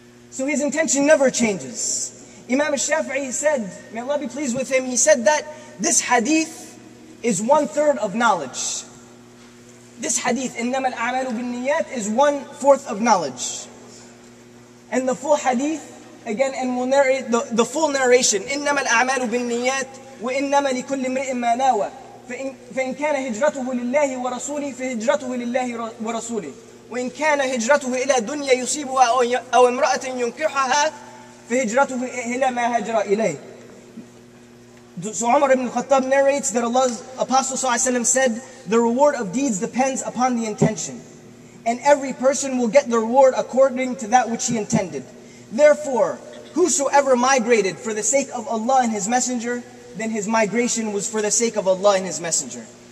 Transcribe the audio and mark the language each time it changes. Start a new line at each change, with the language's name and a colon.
English: So his intention never changes. Imam al-Shafi'i said, may Allah be pleased with him, he said that this hadith is 1/3 of knowledge. This hadith,
Arabic: إِنَّمَا الْأَعْمَالُ بِالنِّيَّاتِ,
English: is 1/4 of knowledge. And the full hadith, again, and we'll narrate the full narration.
Arabic: إِنَّمَا الْأَعْمَالُ بِالنِّيَّاتِ وَإِنَّمَا لِكُلِّ امْرِئٍ مَّا نَوَى فإن كان هجرته لله ورسوله فهجرته لله ورسوله وإن كان هجرته إلى دنيا يصيبها أو امرأة ينكحها فهجرته إلى ما هاجر إليه.
English: So Umar ibn Khattab narrates that Allah's Apostle ﷺ said, the reward of deeds depends upon the intention, and every person will get the reward according to that which he intended. Therefore, whosoever migrated for the sake of Allah and His Messenger, then his migration was for the sake of Allah and His Messenger.